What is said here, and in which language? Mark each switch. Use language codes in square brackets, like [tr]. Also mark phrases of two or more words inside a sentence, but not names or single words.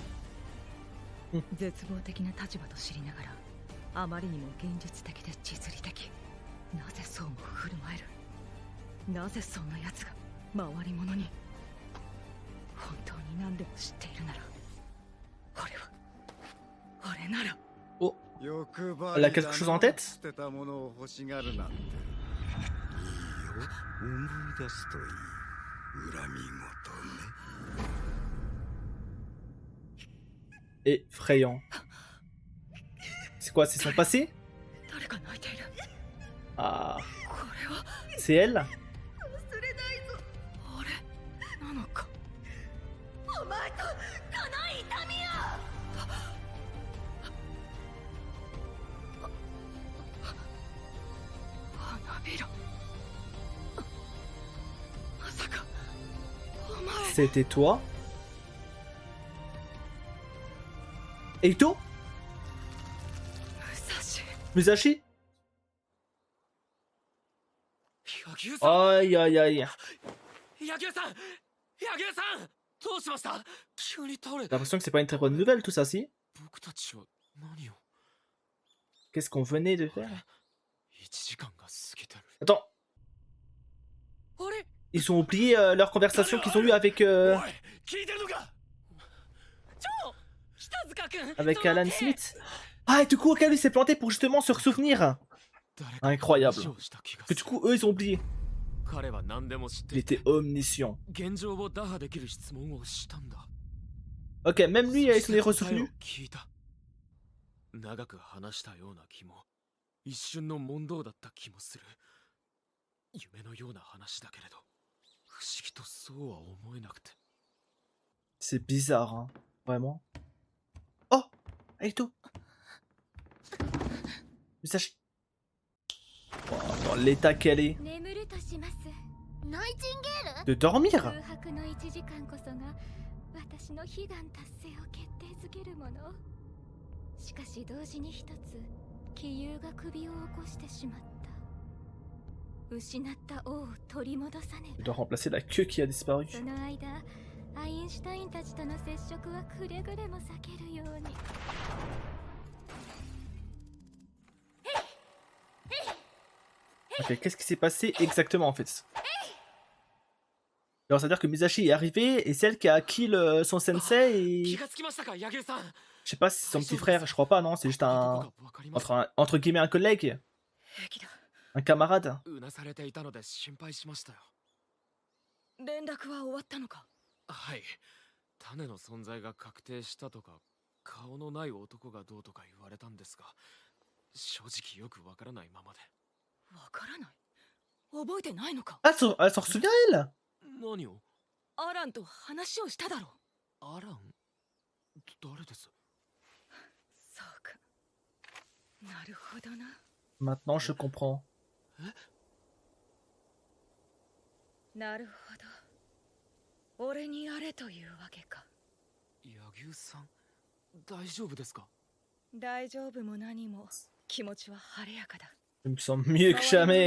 [ja] 絶望的な立場と知りながら、あまりにも現実的で実利的。なぜそうも振る舞える。なぜそんな奴が回り者に。本当に何でも知っているなら、俺なら。 Oh, 欲張 [fr] elle a quelque chose en tête? [ja] 捨てたものを欲しがるなんて。いいよ、思い出すといい。恨み事ね。 [fr] Effrayant. C'est quoi, c'est son passé? [ja] 誰か泣いている。 Ah, これは [fr] c'est elle? [ja] 俺なのか。お前とこの痛みを。花びら。まさかお前。 [fr] C'était toi? Eito? [ja] 武蔵。 [fr] Musashi? [ja] 柳生さん、 Aïe aïe aïe. 柳生さん、柳生さん、どうしました？急に倒れ [fr] J'ai l'impression que c'est pas une très bonne nouvelle tout ça, si? [ja] 僕たちは何を？ [fr] Qu'est-ce qu'on venait de faire? [ja] 1 時間が過ぎてる。 [fr] Attends, [ja] あれ？ [fr] ils ont oublié leur conversation qu'ils ont eue avec, [ja] おい、聞いてるのか？北塚君、 [fr] avec Alan Smith. Ah, et du coup, lui s'est planté pour justement se souvenir. Incroyable. Que du coup, eux, ils ont oublié. [ja] 彼は何でも知って [fr] Il [ja] いて [fr] était omniscient. [ja] 現状を打破できる質問をしたんだ。 [fr] Ok, même lui, il s'en est [ja] そ [fr] ressouvenu. [ja] して答えを聞いた。長く話したような気も、一瞬の問答だった気もする。夢のような話だけれど、不思議とそうは思えなくて。 [fr] C'est bizarre, hein. Vraiment. Oh, Aito. Musashi. Oh, dans l'état qu'elle est. [ja] 眠るとします。ナイチンゲー [fr] De dormir? [ja] 空白の1時間こそが私の悲願達成を決定づけるもの。しかし同時に一つ杞憂が首を起こしてしまった。失った王を取り戻さね [fr] Il [ja] ば。 [fr] doit remplacer la queue qui a disparu. [ja] その間、アインシュタインたちとの接触はくれぐれも避けるように。 [fr] Ok, qu'est-ce qui s'est passé exactement en fait? Alors, c'est-à-dire que Musashi est arrivé et celle qui a kill son sensei et... [ja] 気がつきましたか、柳生さん。 [fr] Je sais pas si c'est son petit frère, je crois pas, non? C'est juste un... Entre guillemets un collègue? [ja] 平気だ。 [fr] Un camarade? [ja] うなされていたので心配しましたよ。連絡は終わったのか。はい。種の存在が確定したとか、顔のない男がどうとか言われたんですが、正直よくわからないままで。わからない。覚えてないのか。 [fr] Ah, elle s'en souvient elle? [ja] 何を？アランと話をしただろう。アラン？誰です？そうか。なるほどな。 [fr] Maintenant je comprends. [ja] なるほど。俺にやれというわけか。柳生さん、大丈夫ですか？大丈夫も何も気持ちは晴れやかだ。 [fr] Je me sens mieux que jamais.